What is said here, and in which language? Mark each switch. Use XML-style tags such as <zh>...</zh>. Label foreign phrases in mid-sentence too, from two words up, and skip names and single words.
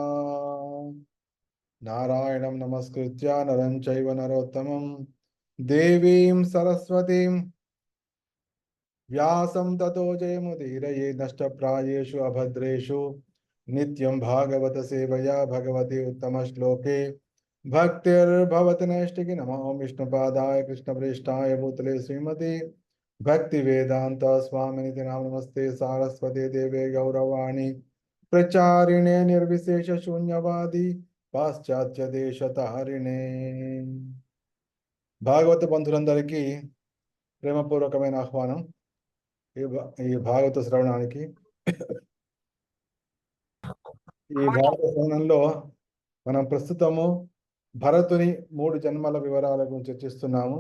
<sa>नारायणं नमस्कृत्य नरं चैव नरोत्तमं देवीं सरस्वतीं व्यासं ततो जयमुदीरये नष्टप्रायेषु अभद्रेषु नित्यं भागवत सेवया भगवते उत्तमश्लोके भक्तिर्भवति नैष्टिकी। नमो विष्णुपादाय कृष्णप्रेष्ठाय भूतले श्रीमते भक्ति वेदांत स्वामिनिति नाम नमस्ते सारस्वती देवे गौरवाणी प्रचारिणे निर्विशेष शून्यवादी पाश्चात्य देशतारिणे।</sa> <te>భాగవత బంధులందరికీ ప్రేమపూర్వకమైన ఆహ్వానం ఈ భాగవత శ్రవణానికి. ఈ భాగవత శ్రవణంలో మనం ప్రస్తుతము భరతుని 3 జన్మల వివరాల గురించి చర్చిస్తున్నాము.</te>